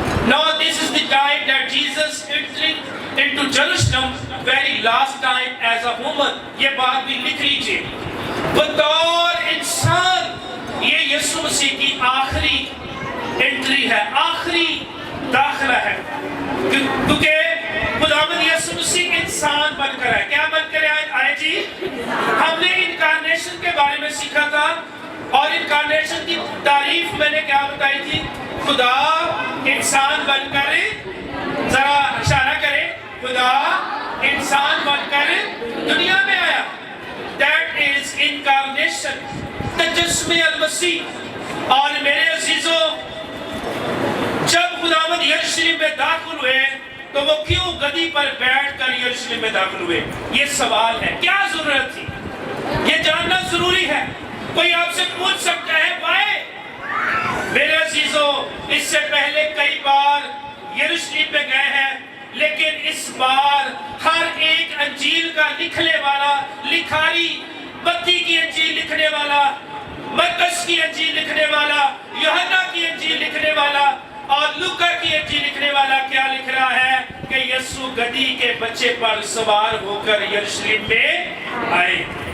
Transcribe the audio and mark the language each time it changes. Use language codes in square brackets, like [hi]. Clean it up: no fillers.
[en] Now this is the time that Jesus entered into Jerusalem very last time as a woman. [ur] یہ بات بھی لکھ لیجئے. بطور انسان یہ یسوع مسیح کی آخری انٹری ہے, آخری داخلہ ہے, کیونکہ خداوند یسوع مسیح انسان بن کر آئے. کیا بن کر آئے جی؟ ہم نے انکارنیشن کے بارے میں سیکھا تھا اور انکارنیشن کی تعریف میں نے کیا بتائی تھی, خدا انسان بن کر, ذرا اشارہ کرے, خدا انسان بن کر دنیا میں آیا. [en] That is incarnation, [ar] تجسم المسیح. [ur] اور میرے عزیزوں جب خداوند یروشلم میں داخل ہوئے تو وہ کیوں گدی پر بیٹھ کر یروشلم میں داخل ہوئے, یہ سوال ہے. کیا ضرورت تھی, یہ جاننا ضروری ہے. کوئی آپ سے پوچھ سکتا ہے why؟ میرے عزیزوں اس سے پہلے کئی بار یروشلم میں گئے ہیں, لیکن اس بار ہر ایک انجیل کا لکھنے والا, لکھاری, متی کی انجیل لکھنے والا, مرکز کی انجیل لکھنے والا, یوحنا کی انجیل لکھنے والا اور لوکا کی انجیل لکھنے والا کیا لکھ رہا ہے کہ یسوع گدھی کے بچے پر سوار ہو کر یروشلم میں آئے.